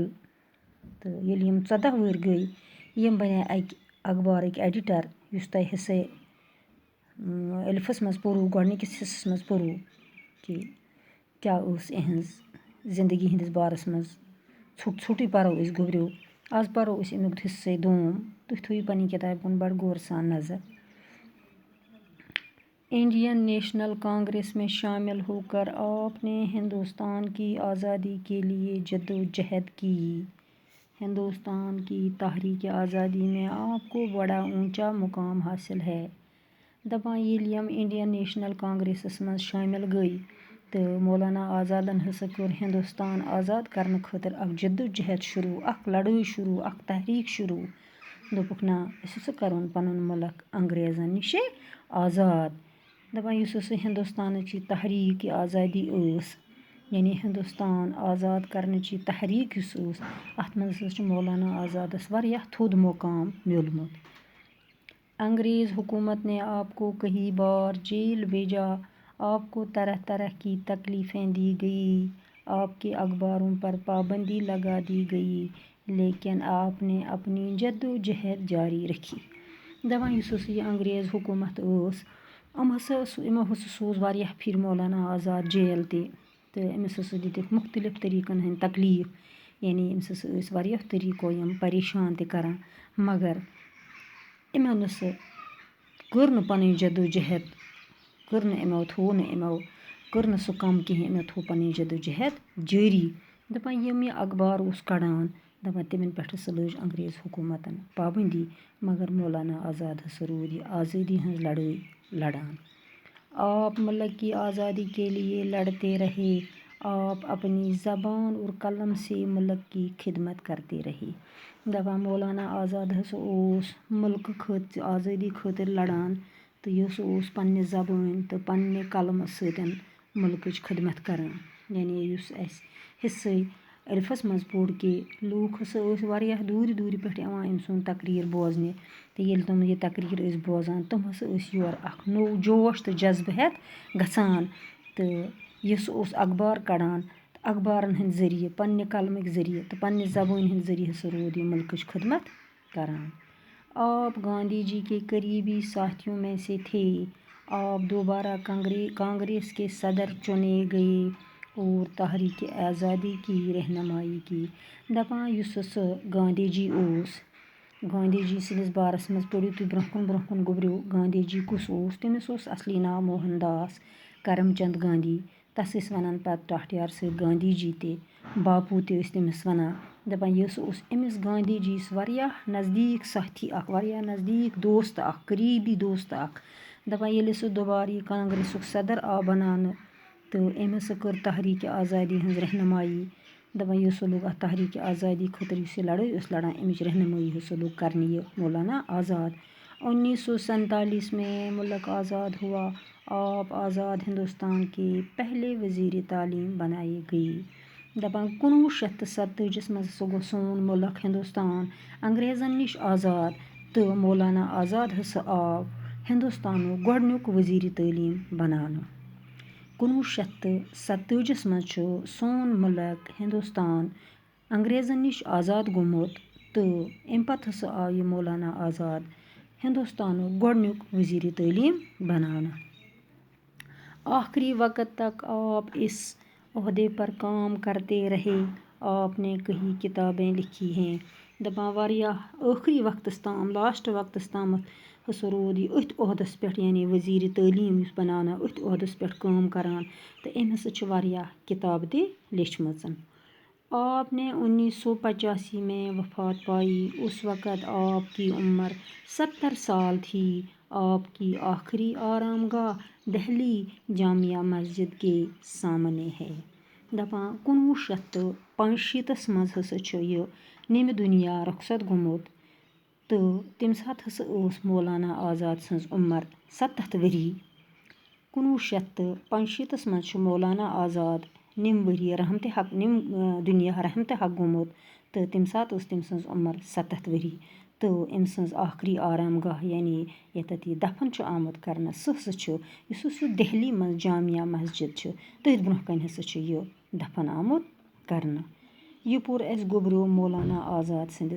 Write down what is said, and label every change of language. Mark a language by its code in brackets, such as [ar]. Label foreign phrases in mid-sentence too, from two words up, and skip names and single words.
[ks] تہٕ ییٚلہِ یِم 14 وُہٕرۍ گٔے، یِم بنے اکہِ اخبارٕکۍ ایڈیٹر، یُس تۄہہِ حصے الفس منٛز پوٚروٕ، گۄڈنِکِس حصس منٛز پوٚروٕ کہ کیٛاہ ٲس یِہنٛز زندگی ہٕنٛدِس بارس منٛز۔ ژھوٚٹ ژھوٚٹٕے پرو أسۍ گوبریو، آز پرو أسۍ امیُک حصے دوم۔ تُہۍ تھٲیِو پننہِ کِتابہِ کُن بڑٕ غور سان نظر۔ [ur] انڈین نیشنل کانگریس میں شامل ہو کر آپ نے ہندوستان کی آزادی کے لیے جدوجہد کی۔ ہندوستان کی تحریک آزادی میں آپ کو بڑا اونچا مقام حاصل ہے۔ [ks] دپان ییٚلہِ یِم انڈین نیشنل کانگریسس منٛز شٲمِل گٔے تہٕ مولانا آزادن ہسا کٔر ہندوستان آزاد کرنہٕ خٲطرٕ اکھ جدوجہد شروع، اکھ لڑٲے شروع، اکھ تحریک شروع۔ دوٚپُکھ نہ، أسۍ ہسا کرون پنُن مُلک انگریزن نِشے آزاد۔ دپان یُس ہسا ہندوستانٕچ یہِ تحریک آزادی ٲس، یعنی ہندوستان آزاد کرنٕچ یہِ تحریک یُس ٲس، اتھ منٛز ہسا چھُ مولانا آزادس واریاہ تھوٚد مقام میوٗلمُت۔ [ur] انگریز حکومت نے آپ کو کئی بار جیل بھیجا، آپ کو طرح طرح کی تکلیفیں دی گئی، آپ کے اخباروں پر پابندی لگا دی گئی، لیکن آپ نے اپنی جدوجہد جاری رکھی۔ [ks] دپان یُس ہسا یہِ انگریز حکومت ٲس، یِمو ہسا سوز واریاہ پھِرِ مولانا آزاد جیل تہِ، تہٕ أمِس ہسا دِتِکھ مختلف طریٖقن ہٕنٛدۍ تکلیٖف، یعنی أمِس ہسا ٲسۍ واریاہ طریٖقو یِم پریشان تہِ کران، مگر یِمو نسا کٔر نہٕ پنٕنۍ جدوجہد، کٔر نہٕ سُہ کم کِہیٖنۍ، یِمو تھوٚو پنٕنۍ جدوجہد جٲری۔ دپان یِم یہِ اخبار اوس کڑان، دپان تِمن پٮ۪ٹھ ہسا لٲج انگریز حکومتن پابندی، مگر مولانا آزاد ہسا روٗد یہِ آزٲدی ہٕنٛز لڑٲے لڑان۔ [ur] آپ ملک کی آزادی کے لیے لڑتے رہے، آپ اپنی زبان اور قلم سے ملک کی خدمت کرتے رہے۔ [ks] دپان مولانا آزاد ہسا اوس ملکہٕ آزٲدی خٲطرٕ لڑان، تہٕ یہِ ہسا اوس پننہِ زبٲنۍ تہٕ پننہِ قلمہٕ سۭتۍ ملکٕچ خدمت کران۔ یعنی یُس اَسہِ حصے الفس منٛز پوٚر کہ لوٗکھ ہسا ٲسۍ واریاہ دوٗرِ دوٗرِ پٮ۪ٹھ یِوان أمۍ سُنٛد تقریٖر بوزنہِ، تہٕ ییٚلہِ تِم یہِ تقریٖر ٲسۍ بوزان، تِم ہسا ٲسۍ یورٕ اکھ نوٚو جوش تہٕ جذبہٕ ہٮ۪تھ گژھان، تہٕ یہِ سُہ اوس اخبار کڑان، تہٕ اخبارن ہٕنٛدۍ ذٔریعہٕ، پننہِ قلمٕکۍ ذٔریعہٕ تہٕ پننہِ زبٲنۍ ہٕنٛدۍ ذٔریعہٕ ہسا روٗد یہِ ملکٕچ خدمت کران۔ [ur] آپ گاندھی جی کے قریبی ساتھیوں میں سے تھے، آپ دوبارہ کانگریس کے صدر چنے گئے اور تحریک آزادی کی رہنمائی کی۔ [ks] دپان یُس ہسا گاندھی جی اوس، گاندھی جی سٕنٛدِس بارس منٛز پٔرِو تُہۍ برونٛہہ کُن گوبریو، گاندھی جی کُس اوس؟ تٔمِس اوس اصلی ناو موہن داس کرم چند گاندھی، تَس ٲسۍ وَنان پَتہٕ ٹاٹھیار صٲب گاندھی جی تہِ باپوٗ تہِ ٲسۍ تٔمِس وَنان دَپان یہِ سُہ اوس أمِس گاندھی جی یَس واریاہ نزدیٖک ساتھی اَکھ واریاہ نزدیٖک دوست اَکھ قریٖبی دوست اَکھ دَپان ییٚلہِ سُہ دُبارٕ یہِ کانگریسُک صدر آو بناونہٕ تہٕ أمۍ ہسا کٔر تحریٖکہِ آزادی ہٕنٛز رہنمایی دَپان یہِ ہسا لوٚگ اَتھ تحریٖکہِ آزادی خٲطرٕ یُس یہِ لڑٲے ٲس لڑان اَمِچ رہنمٲیی ہسا لوٚگ کرنہِ یہِ مولانا آزاد [ur] 1947 میں ملک آزاد ہوا آپ آزاد ہندوستان کے پہلے وزیر تعلیم بنائے گئی [ks] دَپان 1947 منٛز ہسا گوٚو سون مُلک ہندوستان انگریزن نِش آزاد تہٕ مولانا آزاد ہسا آو ہندوستانُک گۄڈنیُک وزیٖرِ تعلیٖم بناونہٕ 1947 منٛز چھُ سون مُلک ہندوستان انگریزن نِش آزاد گوٚمُت تہٕ اَمہِ پتہٕ ہسا آو یہِ مولانا آزاد ہندوستانُک گۄڈنیُک وزیٖرِ تعلیٖم بناونہٕ [ur] آخری وقت تک آپ اس عہدے پر کام کرتے رہے آپ نے کئی کتابیں لکھی ہیں [ks] دَپان واریاہ ٲخری وقتس تام لاسٹ وقتس تامَتھ ہسا روٗد یہِ أتھۍ عہدس پٮ۪ٹھ یعنی وزیٖرِ تعلیٖم یُس بناونہٕ أتھۍ عہدس پٮ۪ٹھ کٲم کران تہٕ أمۍ ہسا چھِ واریاہ کتابہٕ تہِ لیچھمٕژ [ur] آپ نے 1985 میں وفات پائی اس وقت آپ کی عمر 70 سال تھی آپ کی آخری آرام گاہ دہلی جامعہ مسجد کے سامنے ہے [ks] دَپان 1985 منٛز ہسا چھُ یہِ نیٚمہِ دُنیا رۄخصت گوٚمُت تہٕ تَمہِ ساتہٕ ہسا ٲس مولانا آزاد سٕنٛز عمر 70 ؤری 1985 منٛز چھُ مولانا آزاد نِم ؤری رحمتِ حق نِم دُنیا رحمتِ حق گوٚمُت تہٕ تَمہِ ساتہٕ ٲس تٔمۍ سٕنٛز عمر 70 ؤری تہٕ أمۍ سٕنٛز آخری آرام گاہ یعنی ییٚتٮ۪تھ یہِ دفن چھُ آمُت کرنہٕ سُہ ہسا چھُ یُس ہسا دہلی منٛز جامعہ مسجد چھُ تٔتھۍ برونٛہہ کَنہِ ہسا چھُ یہِ دفن آمُت کرنہٕ یہِ پوٚر اَسہِ گوٚبریو مولانا آزاد سٕنٛدِس